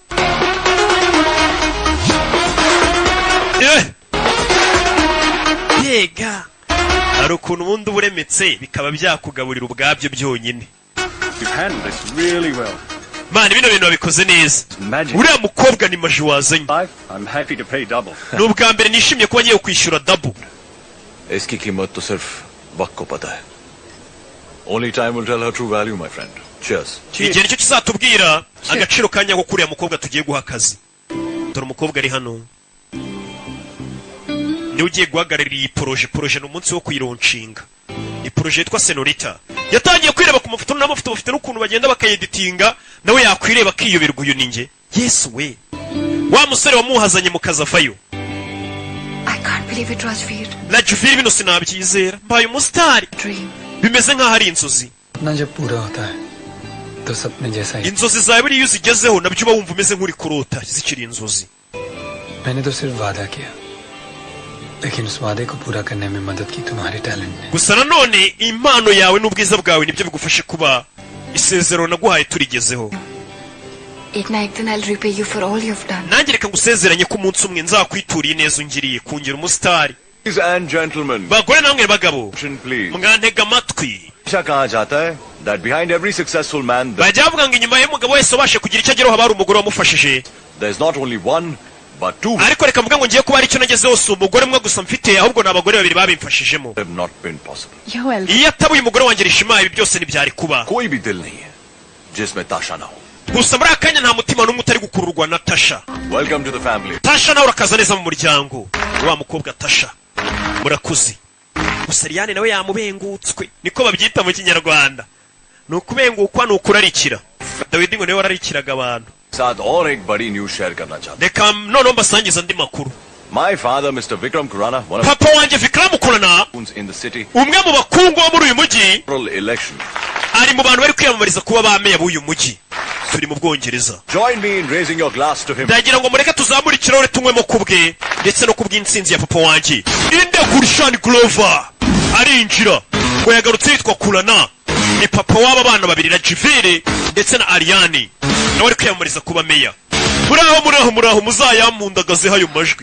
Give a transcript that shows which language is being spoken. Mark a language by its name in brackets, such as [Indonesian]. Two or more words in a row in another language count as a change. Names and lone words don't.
[Kinyarwanda] yega hari ukuntu ubundi uba uremetse bikaba byakugaburira ubwabyo byonyine mani bino bintu babikoze neza uriya mukobwa ni maji wazanye ni ubwa mbere nishimye kuba ngiye kwishyura dabu [Hindi] इसकी कीमत तो सिर्फ वक्त को पता है [English] only time will tell her true value my friend cheers [Kinyarwanda] igihe nicyo kizatubwira agaciro ka nyako kuriya mukobwa tugiye guha akazi dore umukobwa ari hano niwe ugiye guhagararira iyi poroje ni umunsi wo kuyironshinga iyi poroje yitwa senorita yatangiye kwireba ku mafoto n'amafoto bafite n'ukuntu bagenda bakayeditinga nawe yakwireba akiyoberwa uyu ni njye yesu we wa musore wamuhazanye mu kazi avayo [English] I can't believe it, Rajveer. [Kinyarwanda] Rajveer bino sinabyizera mbaye umusitari [English] Dream. [Kinyarwanda] bimeze nk'aho ari inzozi [Hindi] सपना जब पूरा होता है तो सपने जैसा ही [Kinyarwanda] inzozi zawe buriya iyo uzigezeho nabyo uba wumva umeze nk'uri kurota zikiri inzozi [Hindi] मैंने तो सिर्फ वादा किया लेकिन उस वादे को पूरा करने में मदद की तुम्हारे टैलेंट ने [Kinyarwanda] gusa nanone impano yawe n'ubwiza bwawe nibyo bigufashe kuba isezerano naguhaye turigezeho [Hindi] एक ना एक दिन [English] I'll repay you for all you've done. [Kinyarwanda] nanjye reka ngusezeranye ko umunsi umwe nzakwituriye neza ungiriye kungira umusitari [English] ladies and gentlemen [Kinyarwanda] bagore namwe bagabo [English] please [Kinyarwanda] mwantega amatwi [Hindi] हमेशा कहा जाता है [English] that behind every successful man [Kinyarwanda] bajya bavuga ngo inyuma y'umugabo wese ubashe kugira icyo ageraho haba hari umugore wamufashije [English] there is not only one but two [Kinyarwanda] ariko reka mvuga ngo ngiye kuba hari icyo nagezeho si umugore umwe gusa mfite ahubwo ni abagore babiri babimfashijemo [English] have not been possible You're welcome. [Kinyarwanda] iyo ataba uyu mugore wanjye Rishima ibi byose ntibyari kuba [Hindi] कोई भी दिल नहीं है जिसमें ताशा ना हो [Kinyarwanda] gusa muri aka kanya nta mutima n'umwe utari gukururwa na Tasha [English] welcome to the family [Kinyarwanda] Tasha nawe urakaza neza mu muryango wa mukobwa Tasha murakuze gusa Ariane nawe yamubengutswe niko babyita mu Kinyarwanda ni ukubengukwa ni ukurarikira Dawidi ngo niwe wararikiraga abantu [Hindi] साथ और एक बड़ी [English] news share [Hindi] करना चाहता [Kinyarwanda] reka noneho mbasangiza andi makuru [English] हूं my father Mr. Vikram Kurana one of [Kinyarwanda] papa wanjye Vikram Kurana [English] the in the city [Kinyarwanda] umwe mu bakungu bo muri uyu mujyi [English] election [Kinyarwanda] ari mu bantu bari kwiyamamariza kuba ba meya b'uyu mujyi turi mu Bwongereza [English] join me in raising your glass to him [Kinyarwanda] ndagira ngo mureke tuzamure ikirahure tunywemo ku bwe ndetse no ku bw'intsinzi ya papa wanjye inde Gurshan Glover arinjira ngo yagarutse yitwa Kurana ni papa w'aba bana babiri Rajveer ndetse na Ariane nawe ari kwiyamamariza kuba meya. Muraho muzayamundagazeho ayo majwi.